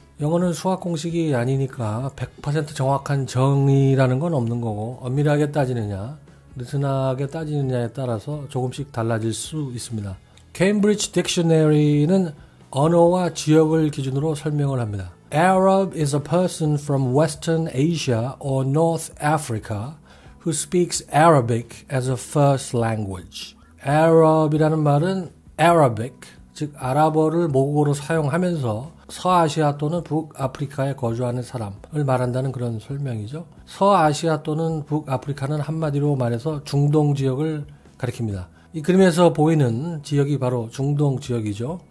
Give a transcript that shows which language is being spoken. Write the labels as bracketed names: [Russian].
[Korean] 영어는 수학 공식이 아니니까 100% 정확한 정의라는 건 없는 거고 엄밀하게 따지느냐, 느슨하게 따지느냐에 따라서 조금씩 달라질 수 있습니다. 케임브리지 딕셔너리는 언어와 지역을 기준으로 설명을 합니다. [English] Arab is a person from Western Asia or North Africa who speaks Arabic as a first language. [Korean] Arab이라는 말은 Arabic, 즉 아랍어를 모국어로 사용하면서 서아시아 또는 북아프리카에 거주하는 사람을 말한다는 그런 설명이죠. 서아시아 또는 북아프리카는 한마디로 말해서 중동 지역을 가리킵니다. 이 그림에서 보이는 지역이 바로 중동 지역이죠.